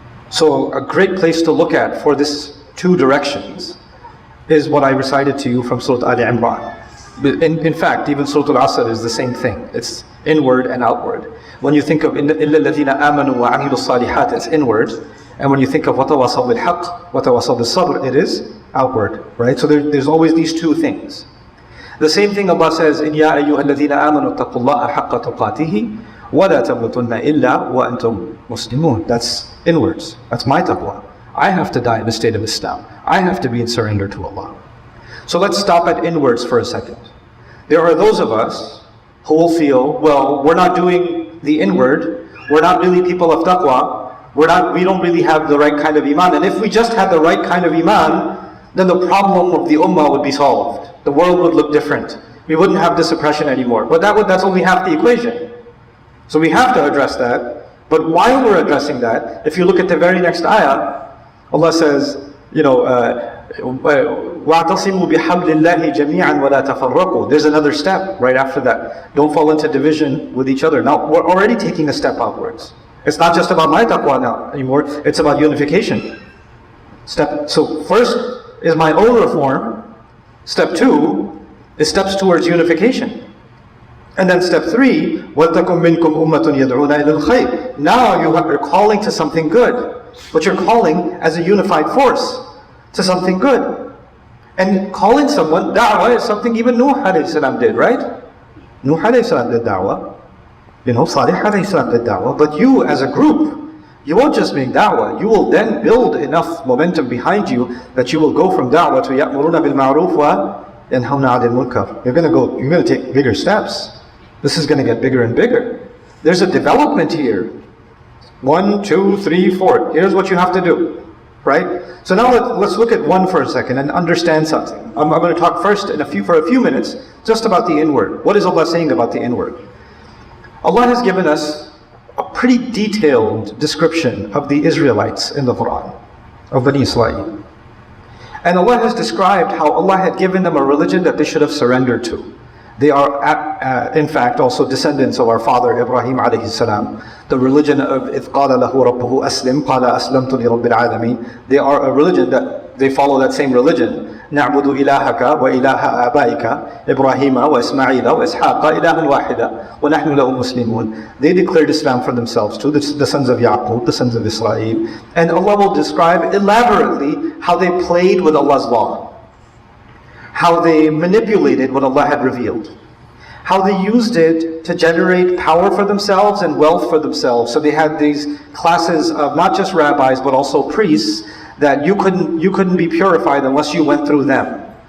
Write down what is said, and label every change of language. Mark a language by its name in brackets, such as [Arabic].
[English] So a great place to look at for this two directions is what I recited to you from Surah Al-Imran. In fact, even Surah Al-Asr is the same thing. It's inward and outward. When you think of [Arabic] إِلَّا الَّذِينَ آمَنُوا وَعَمِلُوا الصَّالِحَاتِ, [English] it's inward. And when you think of [Arabic] وَتَوَاصَوْا بِالْحَقِّ وَتَوَاصَوْا بِالصَّبْرِ, [English] it is outward. Right? So there's always these two things. The same thing Allah says in [Arabic] يَا أَيُّهَا الَّذِينَ آمَنُوا اتَّقُوا اللَّهَ حَقَّ تُقَاتِهِ وَلَا تَمُوتُنَّ إِلَّا وَأَنْتُمْ مُسْلِمُونَ. [English] That's inwards. That's my taqwa. I have to die in the state of Islam. I have to be in surrender to Allah. So let's stop at inwards for a second. There are those of us who will feel, well, we're not doing the inward, we're not really people of taqwa, we don't really have the right kind of iman. And if we just had the right kind of iman, then the problem of the ummah would be solved. The world would look different. We wouldn't have this oppression anymore. But that's only half the equation. So we have to address that. But while we're addressing that, if you look at the very next ayah, Allah says, [Arabic] وَاعْتَصِمُوا بِحَبْلِ اللَّهِ جَمِيعًا وَلَا تَفَرَّقُوا. [English] There's another step right after that. Don't fall into division with each other. Now, we're already taking a step outwards. It's not just about my taqwa now anymore, it's about unification. So first is my own reform. Step two is steps towards unification. And then step three, [Arabic] وَلْتَكُمْ مِنْكُمْ أُمَّةٌ يَدْعُونَ إِلَى الْخَيْرِ. [English] Now you're calling to something good, but you're calling as a unified force to something good. And calling someone, da'wah is something even Nuh alayhi salam did, right? Nuh alayhi salam did da'wah. Salih alayhi salam did da'wah. But you as a group, you won't just make da'wah. You will then build enough momentum behind you that you will go from da'wah to [Arabic] ya'muruna bil ma'ruf wa yanhawna 'anil munkar. [English] You're going to take bigger steps. This is going to get bigger and bigger. There's a development here. 1, 2, 3, 4. Here's what you have to do. Right? So now let's look at one for a second and understand something. I'm going to talk first for a few minutes just about the inward. What is Allah saying about the inward? Allah has given us a pretty detailed description of the Israelites in the Quran, of Bani Israel. And Allah has described how Allah had given them a religion that they should have surrendered to. They are, in fact, also descendants of our father Ibrahim alayhi salam. The religion of [Arabic] إِذْ قَالَ لَهُ رَبُّهُ أَسْلِمْ قَالَ أَسْلَمْتُ لِرَبِّ الْعَالَمِينَ. [English] They are a religion that they follow that same religion. [Arabic] نَعْبُدُ إِلَهَكَ وَإِلَهَ آبَائِكَ إِبْرَاهِيمَ وَإِسْمَعِيلَ وَإِسْحَاقَ إِلَهًا وَاحِدًا وَنَحْنُ لَهُ مُسْلِمُونَ. [English] They declared Islam for themselves too, the sons of Yaqub, the sons of Israel. And Allah will describe elaborately how they played with Allah's law, how they manipulated what Allah had revealed, how they used it to generate power for themselves and wealth for themselves. So they had these classes of not just rabbis but also priests that you couldn't be purified unless you went through them.